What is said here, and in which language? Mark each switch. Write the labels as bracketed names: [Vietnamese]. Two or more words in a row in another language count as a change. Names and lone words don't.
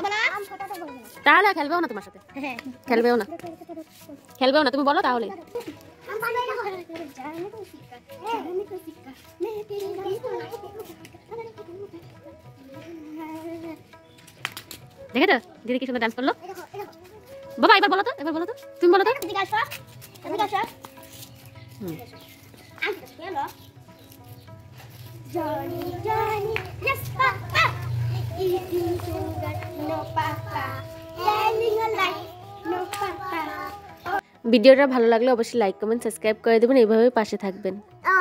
[Bangla] তাহলে খেলবেও না তোমার সাথে, খেলবেও না, খেলবেও না, তুমি বলো তাহলে। দেখে তো দিদি কি সুন্দর ডান্স করলো। বাবা এবার বলো তো, এবার বলো তো, তুমি বলো তো। [English] Johnny, Johnny, yes, Papa. Eating sugar, no Papa. Telling a lie, no Papa. [Bangla] ভিডিওটা ভালো লাগলে অবশ্যই [English] like comment subscribe [Bangla] করে দেবেন, এইভাবে পাশে থাকবেন।